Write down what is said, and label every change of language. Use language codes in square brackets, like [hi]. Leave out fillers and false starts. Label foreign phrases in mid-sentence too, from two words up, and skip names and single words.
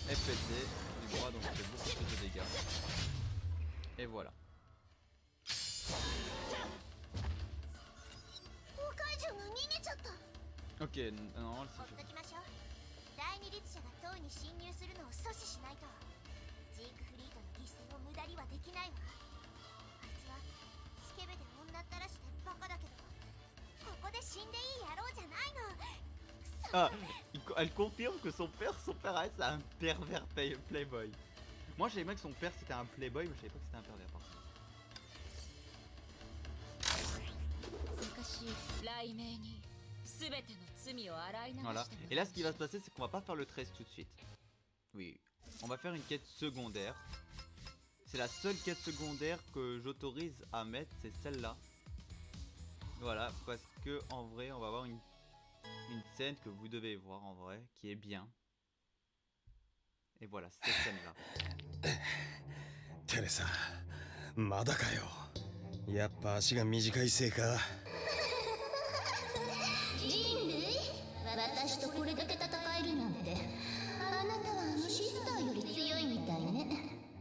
[fr] pété du bras, donc ça fait beaucoup plus de dégâts. Et voilà. [ja] オカイジュが逃げちゃった。 [fr] Ok, non, [ja] ほっときましょう。第二律者が塔に侵入するのを阻止しないと。ジークフリートの犠牲を無駄にはできないわ。あいつはスケベで女ったらしてバカだけど、ここで死んでいい野郎じゃないの。くそ。 [fr] Ah, elle confirme que son père à elle, c'est un pervers playboy. Moi, je savais bien que son père c'était un playboy, mais je savais pas que c'était un pervers par contre. [ja] 昔雷鳴に全ての罪を洗い流してもら [fr] Voilà. [ja] いました [fr] Et là, ce qui va se passer, c'est qu'on va pas faire le 13 tout de suite. Oui, on va faire une quête secondaire. C'est la seule quête secondaire que j'autorise à mettre, c'est celle-là. Voilà, parce que en vrai, on va avoir une scène que vous devez voir en vrai, qui est bien. Et voilà, cette scène-là. [ja] テレサ、まだかよ。やっぱ足が短いせいか。人類、私とこれだけ戦えるなんて、あなたはあのシスターより強いみたいね。